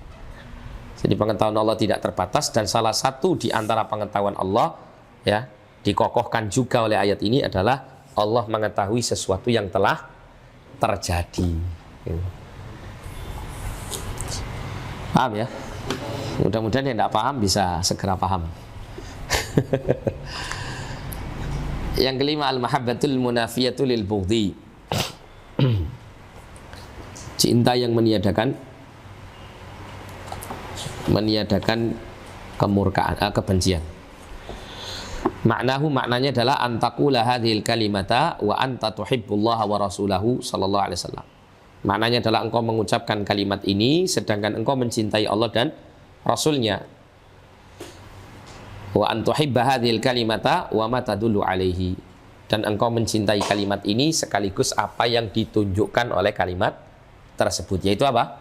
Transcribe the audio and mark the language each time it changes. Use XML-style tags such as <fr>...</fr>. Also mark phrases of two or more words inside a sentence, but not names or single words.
<id>Jadi pengetahuan Allah tidak terbatas, dan salah satu di antara pengetahuan Allah ya dikokohkan juga oleh ayat ini adalah Allah mengetahui sesuatu yang telah terjadi. Paham ya? Mudah-mudahan yang tidak paham bisa segera paham. Yang kelima,</id> <ar>المحبة المنافية للبغض.</ar> <id>Cinta yang meniadakan kemurkaan, kebencian. Maknanya adalah</id> <ar>أن تقول هذه الكلمة وأنت تحب الله ورسوله صلى الله عليه وسلم.</ar> <id>Maknanya adalah engkau mengucapkan kalimat ini sedangkan engkau mencintai Allah dan Rasulnya.</id> <ar>وأن تحب هذه الكلمة وما تدل عليه.</ar> <id>Dan engkau mencintai kalimat ini sekaligus apa yang ditunjukkan oleh kalimat tersebut, yaitu apa?</id>